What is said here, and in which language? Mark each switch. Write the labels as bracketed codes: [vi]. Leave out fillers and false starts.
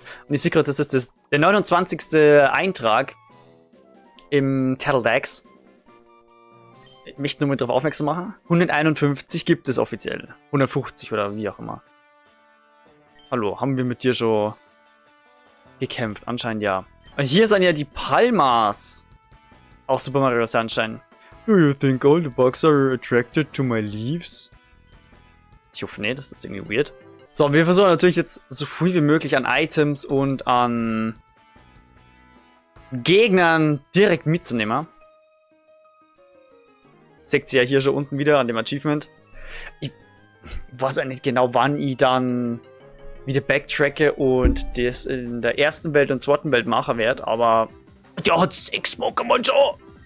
[de] Und ich sehe gerade, das ist der 29. Eintrag im Tattledex. Ich möchte nur mal darauf aufmerksam machen. 151 gibt es offiziell. 150 oder wie auch immer. Hallo, haben wir mit dir schon gekämpft? Anscheinend ja. Und hier sind ja die Palmas. Auch Super Mario Sunshine. [en] Do you think all the bugs are attracted to my leaves? [de] Ich hoffe nicht, das ist irgendwie weird. So, wir versuchen natürlich jetzt so viel wie möglich an Items und an Gegnern direkt mitzunehmen. Seht ihr ja hier schon unten wieder an dem Achievement. Ich weiß ja nicht genau, wann ich dann wieder backtracke und das in der ersten Welt und zweiten Welt machen werde, aber der hat 6 Pokémon schon.